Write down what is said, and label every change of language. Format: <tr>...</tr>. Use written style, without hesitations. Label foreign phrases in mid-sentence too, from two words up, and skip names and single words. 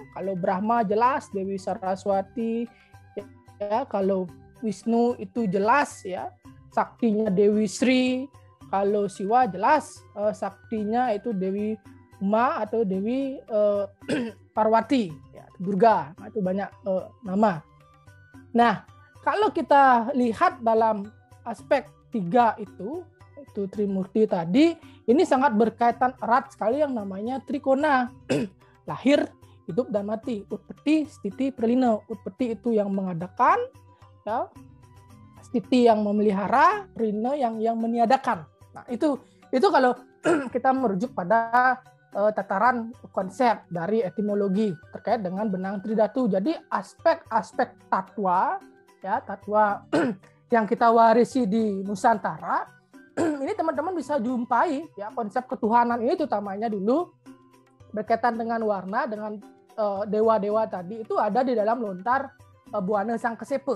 <id>Kalau Brahma jelas Dewi Saraswati, ya, kalau Wisnu itu jelas, ya, saktinya Dewi Sri, kalau Siwa jelas saktinya itu Dewi Uma atau Dewi Parwati, ya, Durga. Nah, itu banyak nama. Nah, kalau kita lihat dalam aspek tiga itu Trimurti tadi, ini sangat berkaitan erat sekali yang namanya trikona. Lahir, hidup, dan mati.</id> <sa>Utpeti, stiti, pralina.</sa> <id>Utpeti itu yang mengadakan, ya, stiti yang memelihara, pralina yang meniadakan. Nah, itu kalau kita merujuk pada tataran konsep dari etimologi terkait dengan benang tridatu. Jadi aspek-aspek tatwa, ya, tatwa yang kita warisi di Nusantara, ini teman-teman bisa jumpai, ya, konsep ketuhanan ini utamanya dulu berkaitan dengan warna, dengan dewa-dewa tadi itu ada di dalam lontar Buana Sang Kesepe.</id>